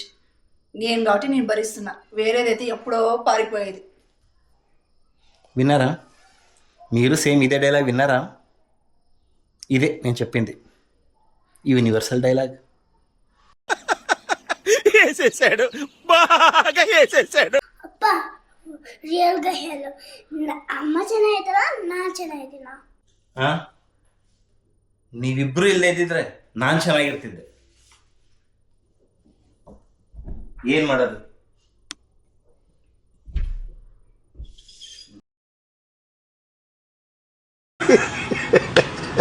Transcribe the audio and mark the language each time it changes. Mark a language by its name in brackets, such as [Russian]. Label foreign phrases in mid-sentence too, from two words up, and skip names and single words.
[Telugu] నేను కాబట్టి నేను భరిస్తున్నా, వేరేదైతే ఎప్పుడో పారిపోయేది. విన్నారా? మీరు సేమ్ ఇదే డైలాగ్ విన్నారా? ఇదే నేను చెప్పింది, యూనివర్సల్ డైలాగ్. వేసేసాడు, బాగా వేసేసాడు. [Kannada] ಅಪ್ಪ ರಿಯಲ್ గా ಹೇಳು, ಅಮ್ಮ ಚೆನ್ನಾಗಿದ್ದಾರಾ ನಾ ಚೆನ್ನಾಗಿದ್ದೀನಾ? ನೀವಿಬ್ರು ಇಲ್ಲೇ ಇದ್ದಿದ್ರೆ ನಾನು ಚೆನ್ನಾಗಿರ್ತಿದ್ದೆ. ಏನ್ ಮಾಡೋದು?